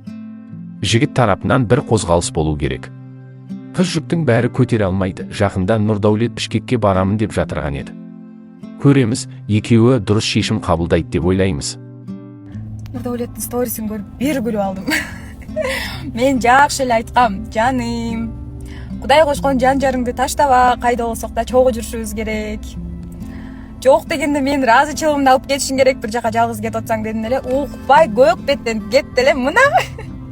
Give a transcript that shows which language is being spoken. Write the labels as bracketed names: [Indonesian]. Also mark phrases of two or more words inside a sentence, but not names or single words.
[Kazakh] Жігіт тарапынан бір қозғалыс болу керек. Қыз жүктің бәрі көтере алмайды. Жақында Нұрдәулет Бішкекке барамын деп жатырған еді. Көреміз, екеуі дұрыс шешім қабылдайды деп ойлаймыз. Нұрдәулеттің сторисін көріп, бері күліп алдым. [Kyrgyz] Мен жақсы эле айткам, жаным. Кудай кошкон жан жарыңды таштаба, кайда болсок да чогуу жүрүшүбүз керек. Жок дегенде мен ыраазычылыгымды алып кетишиң керек, бир жака жалгыз кетип атсаң дедим эле. Укпай көк беттен кетти эле мына.